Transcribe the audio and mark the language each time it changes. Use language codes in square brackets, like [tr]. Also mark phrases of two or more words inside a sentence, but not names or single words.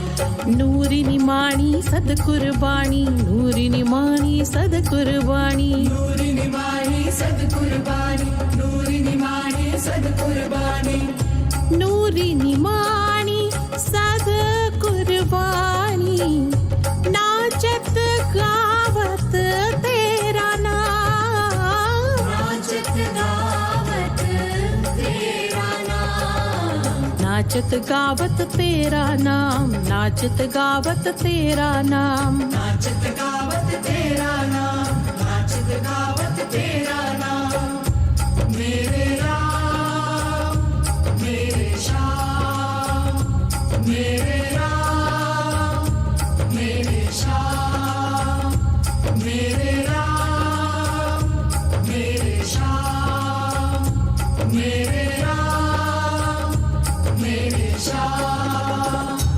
[sd] नूरी निमाणी सद कुर्बानी। नूरी निमाणी सद कुर्बानी। नूरी निमाणी सद कुर्बानी, नूरी निमाणी सद कुर्बानी। नूरी निमाणी सद कुर्बानी। [hi] नाचत गावत तेरा नाम। नाचत गावत तेरा नाम। नाचत गावत तेरा नाम, नाचत गावत तेरा नाम। नाचत गावत तेरा नाम, नाचत गावत तेरा नाम। मेरे राम मेरे श्याम, मेरे राम मेरे श्याम। मेरे राम मेरे श्याम, मेरे राम मेरे श्याम।